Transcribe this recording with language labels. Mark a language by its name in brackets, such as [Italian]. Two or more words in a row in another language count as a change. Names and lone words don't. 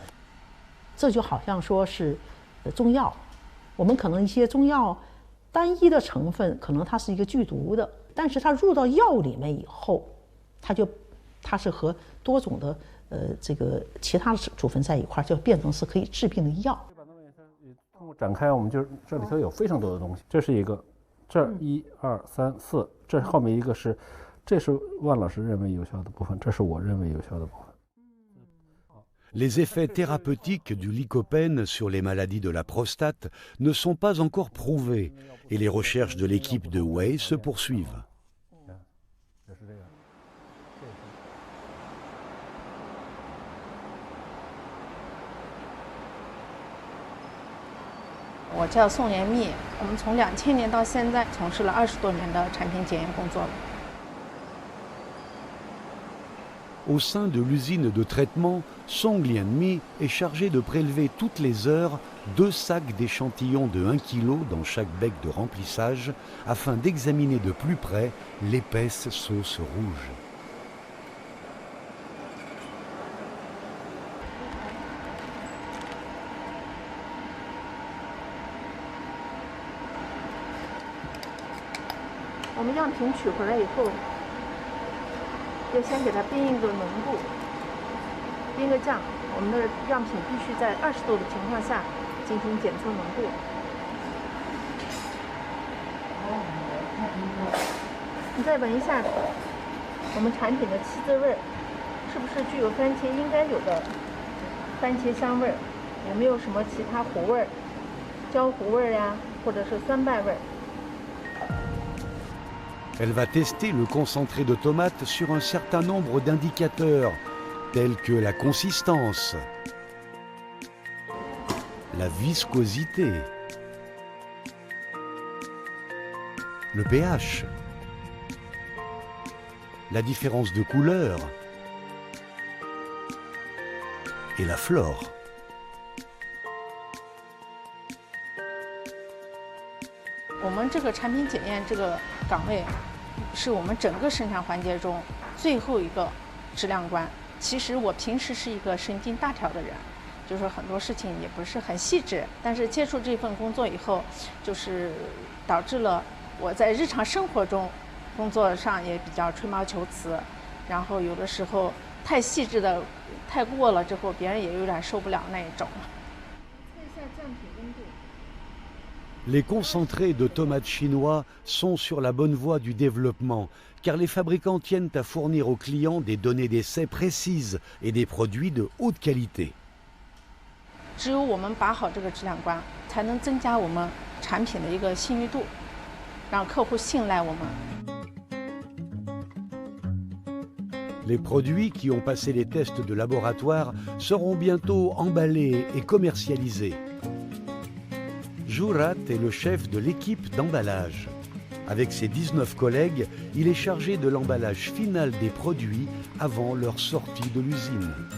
[Chinese] 这就好像说是中药，我们可能一些中药单一的成分可能它是一个剧毒的，但是它入到药里面以后，它是和多种的这个其他的组分在一块，就变成是可以治病的药。通过展开，我们就这里头有非常多的东西。这是一个，这1、2、3、4，这后面一个是，这是万老师认为有效的部分，这是我认为有效的部分。 [French] Les effets thérapeutiques du lycopène sur les maladies de la prostate ne sont pas encore prouvés et les recherches de l'équipe de Way se poursuivent. [Chinese] 我叫宋延蜜，我们从2000年到现在从事了20多年的产品检验工作了。 [French] Au sein de l'usine de traitement, Song Lianmi est chargé de prélever toutes les heures 2 sacs d'échantillons de 1 kg dans chaque bec de remplissage afin d'examiner de plus près l'épaisse sauce rouge. [Chinese] On 们样品取回来以后，要先给它冰一个浓度，冰个酱。我们的样品必须在20度的情况下进行检测浓度。你再闻一下我们产品的气滋味，是不是具有番茄应该有的番茄香味？有没有什么其他糊味、焦糊味呀，或者是酸败味？ [French] Elle va tester le concentré de tomate sur un certain nombre d'indicateurs, tels que la consistance, la viscosité, le pH, la différence de couleur et la flore. [Chinese] 我们这个产品检验这个岗位，是我们整个生产环节中最后一个质量关。其实我平时是一个神经大条的人，就是很多事情也不是很细致。但是接触这份工作以后，就是导致了我在日常生活中工作上也比较吹毛求疵，然后有的时候太细致的太过了之后，别人也有点受不了那一种。测一下酱品温度。 [French] Les concentrés de tomates chinois sont sur la bonne voie du développement, car les fabricants tiennent à fournir aux clients des données d'essai précises et des produits de haute qualité. [Chinese] 只有我们把好这个质量关，才能增加我们产品的一个信誉度，让客户信赖我们。 [French] Les produits qui ont passé les tests de laboratoire seront bientôt emballés et commercialisés. Jurat est le chef de l'équipe d'emballage. Avec ses 19 collègues, il est chargé de l'emballage final des produits avant leur sortie de l'usine.